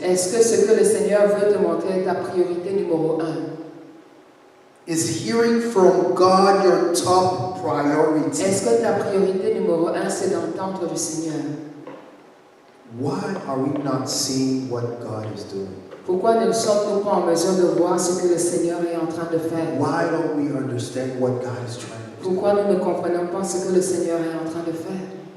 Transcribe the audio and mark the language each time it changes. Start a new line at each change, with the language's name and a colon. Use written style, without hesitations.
French: Est-ce que ce que le Seigneur veut te montrer est ta priorité numéro 1?
English: Is hearing from God your top priority?
French: Est-ce que ta priorité numéro 1 c'est d'entendre du Seigneur?
English: Why are we not seeing what God is doing?
French: Pourquoi ne sommes-nous pas en mesure de voir ce que le Seigneur est en train de faire?
English: Why don't we understand what God is trying to do?
French: Pourquoi nous ne comprenons pas ce que le Seigneur est en train de faire?